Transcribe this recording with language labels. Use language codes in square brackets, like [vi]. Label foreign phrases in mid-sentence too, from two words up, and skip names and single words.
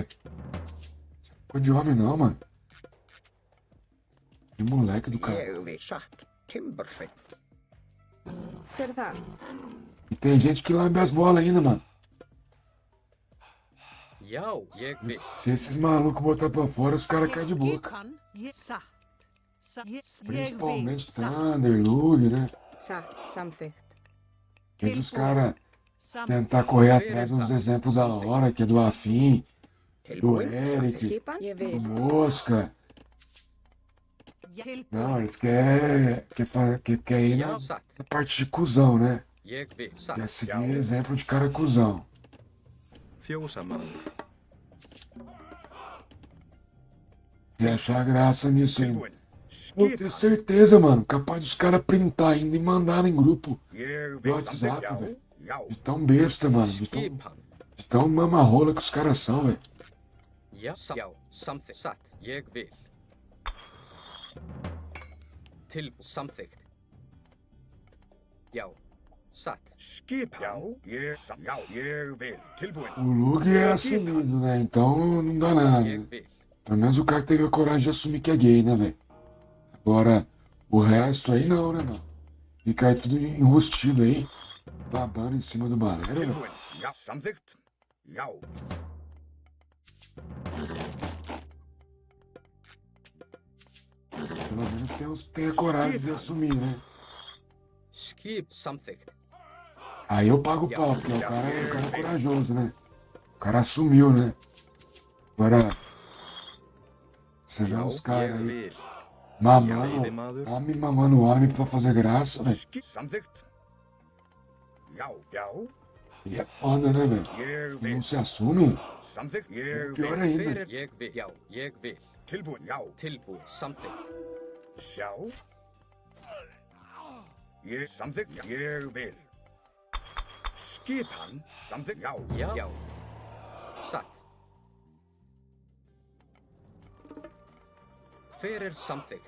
[pt] Coisa de homem não, mano. Que moleque do cara. [is] Ég við satt. Timbursveit. Hver er það? [pt] E tem gente que lambe as bolas ainda, mano. [is] Já, ég vil. [pt] Se esses malucos botar pra fora, os caras caem de boca. [is] Skipan. Satt. Ég [pt] Principalmente [is] vil. Satt. [pt] Thunder, Lug, né? [is] Satt, samþykkt. [pt] Tem os caras [is] Samþykkt. [pt] tentar correr atrás de uns exemplos da hora, que é do Afim, do [is] Tilbúin. [pt] Eric, [is] Skipan, ég [pt] do [is] vil. [pt] Mosca. [is] Tilbúin. [pt] Não, eles querem ir [is] Já, [pt] na [is] satt. [pt] parte de cuzão, né? [is] Ég vil. Satt. [pt] Quer seguir exemplo de cara cuzão. [is] Fjósamaður. [pt] E achar graça nisso ainda. [is] Tilbúin. [pt] Pô, tenho [is] Skipan. [pt] certeza, mano, capaz dos caras printar ainda e mandar em grupo. [is] Ég [pt] No [is] vil. [pt] WhatsApp, [is] Samþykkt. [pt] velho. [is] Já. [pt] De tão besta, mano. [is] Skipan. [pt] De tão mamarrola que os caras são, velho. [is] Já, samþykkt. Satt. Ég vil. Samþykkt. Já, satt. Skipan. Já. Ég vil. Tilbúin. [pt] O Lug é assumido, né? Então não dá nada. [is] Ég [pt] Né? [is] vil. [pt] Pelo menos o cara teve a coragem de assumir que é gay, né, velho? Agora, o resto aí não, né, mano? Fica aí tudo enrustido aí, babando em cima do balé, velho. [is] Tilbúin. Já. Samþykkt. Já. [pt] Pelo menos tem a coragem de assumir, né? [is] Samþykkt. [pt] Aí eu pago o pau, porque o cara é corajoso, né? O cara assumiu, né? Agora, você vê uns caras [is] Ég [pt] aí [is] vil. [pt] mamando, homem mamando homem pra fazer graça, velho. [is] Samþykkt. Já. Já. [pt] E é foda, né, velho? [is] Ég [pt] Se [is] vil. [pt] não se assume, [is] Samþykkt. Ég [pt] pior [is] vil. [pt] ainda. [is] Ég vil. Já, ég vil. Tilbúin. Já. Tilbúin. Samþykkt. Sjá. Ég samþykkt. Ég vil. Skipan. Samþykkt. Já. Já. Satt. Hver er samþykkt?